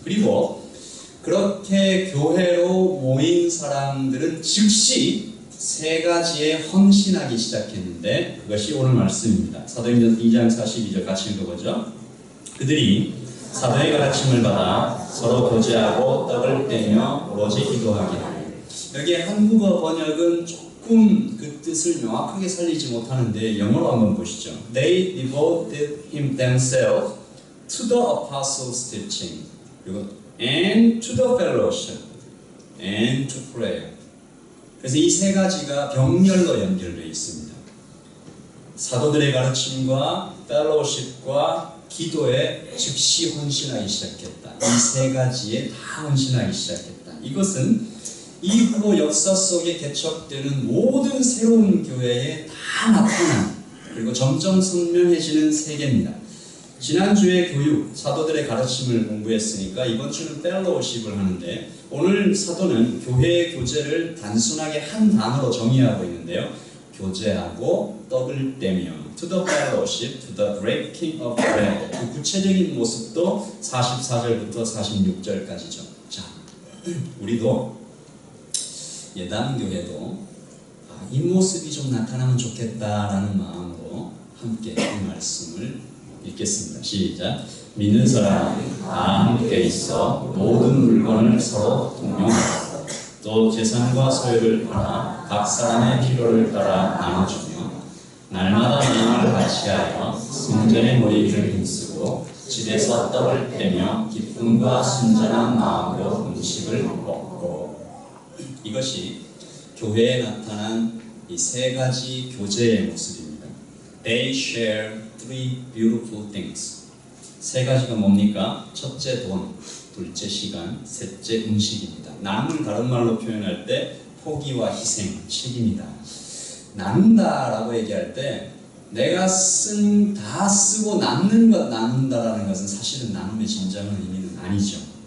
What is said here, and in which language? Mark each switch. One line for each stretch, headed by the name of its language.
Korean: 그리고 그렇게 교회로 모인 사람들은 즉시 세 가지에 헌신하기 시작했는데, 그것이 오늘 말씀입니다. 사도행전 2장 42절 같이 읽어보죠. 그들이 사도의 가르침을 받아 서로 교제하고 떡을 떼며 오로지 기도하게 하니. 여기에 한국어 번역은 조금 그 뜻을 명확하게 살리지 못하는데 영어로 한번 보시죠.
English: They devoted themselves to the apostles' teaching,
Korean: 그리고
English: and to the fellowship, and to prayer.
Korean: 그래서 이 세 가지가 병렬로 연결되어 있습니다. 사도들의 가르침과 fellowship과 기도에 즉시 헌신하기 시작했다. 이 세 가지에 다 헌신하기 시작했다. 이것은 이후로 역사 속에 개척되는 모든 새로운 교회에 다 나타난, 그리고 점점 선명해지는 세계입니다. 지난주에 교육, 사도들의 가르침을 공부했으니까 이번 주는 펠로우십을 하는데, 오늘 사도는 교회의 교제를 단순하게 한 단어로 정의하고 있는데요. 교제하고 떡을 떼며,
English: to the fellowship, to the breaking of bread.
Korean: 그 구체적인 모습도 44절부터 46절까지죠. 자, 우리도 예담교회도 이 모습이 좀 나타나면 좋겠다라는 마음으로 함께 이 말씀을 읽겠습니다. 시작. 믿는 사람 다 함께 있어 모든 물건을 서로 동용하고 또 재산과 소유를 팔아 각 사람의 필요를 따라 나눠주며 날마다 마음을 같이하여 성전의 모임을 힘쓰고 집에서 떡을 떼며 기쁨과 순전한 마음으로 음식을 먹고. 이것이 교회에 나타난 이 세 가지 교제의 모습입니다.
English: They share three beautiful things.
Korean: 세 가지가 뭡니까? 첫째 돈, 둘째 시간, 셋째 음식입니다. 남을 다른 말로 표현할 때 포기와 희생, 책임이다. 나눈다라고 얘기할 때 내가 다 쓰고 남는 것 나눈다라는 것은 사실은 나눔의 진정한 의미는 아니죠.